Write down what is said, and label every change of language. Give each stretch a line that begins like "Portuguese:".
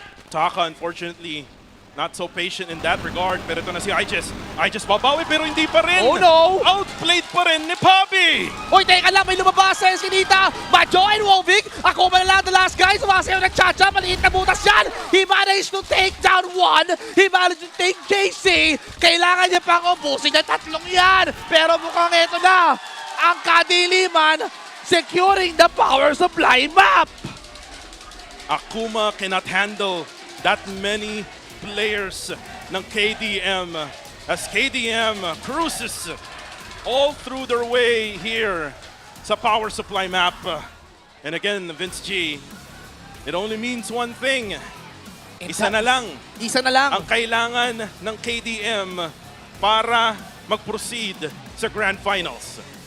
English: Taka, unfortunately, not so patient in that regard.
Filipino: Pero ito na si IJess. IJess babawi pero hindi pa rin.
English: Oh no!
Filipino: Outplayed pa rin ni Papi. Hoy, teka lang, may lumabas sa Eskinita. Madjo and Wovik, ako man lang the last guy. Sumasayaw ng Chacha, maliit na butas yan.
English: He managed to take down one. He managed to take JC.
Filipino: Kailangan niya pang ubusin ng tatlong yan. Pero mukhang ito na, ang Kadiliman securing the power supply map.
English: Akuma cannot handle that many players ng KDM as KDM cruises all through their way here sa power supply map. And again, Vince G, it only means one thing.
Filipino: Isa na lang Isa na lang. ang kailangan ng KDM para mag-proceed sa Grand Finals.